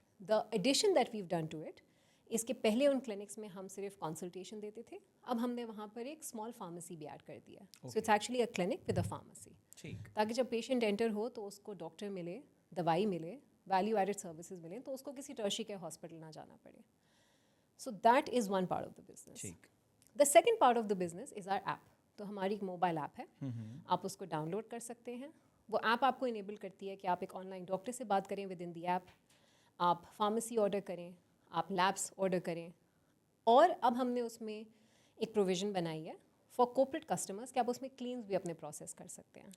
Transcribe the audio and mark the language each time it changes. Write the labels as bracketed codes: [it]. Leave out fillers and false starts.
[en] the addition that we've done to it, [ur] اس کے پہلے in clinics میں ہم صرف کنسلٹیشن دیتے تھے, اب ہم نے وہاں پر ایک اسمال فارمیسی بھی ایڈ کر دیا. [en] so it's actually a clinic with a pharmacy, [ur] تاکہ جب پیشنٹ انٹر ہو تو اس کو ڈاکٹر ملے, دوائی ملے, ویلیو ایڈڈ سروسز ملیں, تو اس کو کسی ٹرشری کے ہاسپٹل نہ جانا پڑے. [en] So that is one part of the business. The second part of the business is our app. [ur] تو ہماری ایک موبائل ایپ ہے, آپ اس کو ڈاؤن لوڈ کر سکتے ہیں. وہ ایپ آپ کو انیبل کرتی ہے کہ آپ ایک آن لائن ڈاکٹر سے بات کریں ود ان دی ایپ, آپ فارمیسی آرڈر کریں, آپ لیبس آرڈر کریں, اور اب ہم نے اس میں ایک پروویژن بنائی ہے فار کورپوریٹ کسٹمرس کہ آپ اس میں کلینز بھی اپنے پروسیس کر سکتے ہیں.